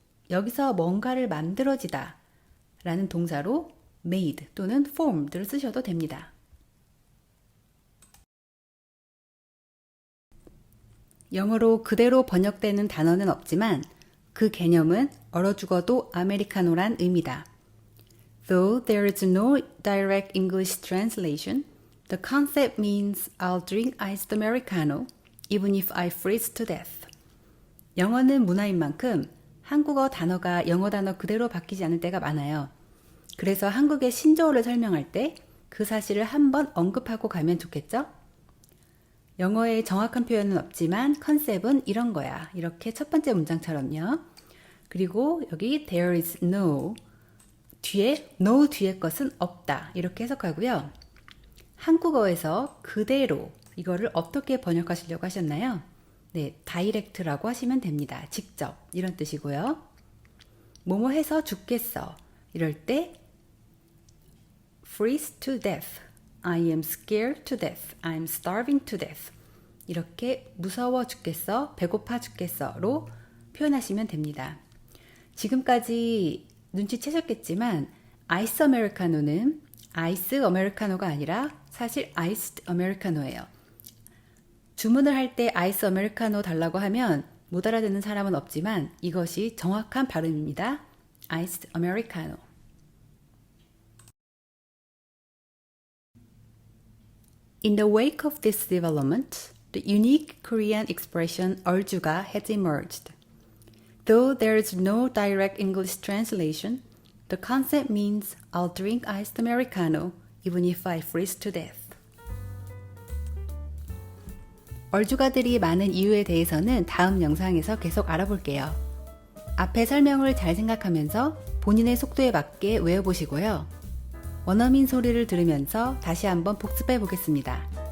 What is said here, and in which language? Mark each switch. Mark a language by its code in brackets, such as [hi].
[ko] 여기서 뭔가를 만들어지다 라는 동사로 made 또는 formed를 쓰셔도 됩니다. 영어로 그대로 번역되는 단어는 없지만 그 개념은 얼어 죽어도 아메리카노란 의미다. [en] Though there is no direct English translation, the concept means I'll drink iced Americano even if I freeze to death. [ko] 영어는 문화인 만큼 한국어 단어가 영어 단어 그대로 바뀌지 않을 때가 많아요. 그래서 한국의 신조어를 설명할 때 그 사실을 한번 언급하고 가면 좋겠죠? 영어의 정확한 표현은 없지만 컨셉은 이런 거야. 이렇게 첫 번째 문장처럼요. 그리고 여기 there is no 뒤에 no 뒤에 것은 없다. 이렇게 해석하고요. 한국어에서 그대로 이거를 어떻게 번역하시려고 하셨나요? 네, 다이렉트라고 하시면 됩니다. 직접 이런 뜻이고요. 뭐뭐 해서 죽겠어. 이럴 때 [en] freeze to death. I am scared to death. I'm starving to death. [ko] 이렇게 무서워 죽겠어, 배고파 죽겠어로 표현하시면 됩니다. 지금까지 눈치채셨겠지만 아이스 아메리카노는 아이스 아메리카노가 아니라 사실 아이스드 아메리카노예요. 주문을 할 때 아이스 아메리카노 달라고 하면 못 알아듣는 사람은 없지만 이것이 정확한 발음입니다. 아이스드 아메리카노. [en] In the wake of this development, the unique Korean expression 얼주가 has emerged. Though there is no direct English translation, the concept means I'll drink iced Americano even if I freeze to death. [ko] 얼주가들이 많은 이유에 대해서는 다음 영상에서 계속 알아볼게요. 앞에 설명을 잘 생각하면서 본인의 속도에 맞게 외워보시고요. 원어민 소리를 들으면서 다시 한번 복습해 보겠습니다.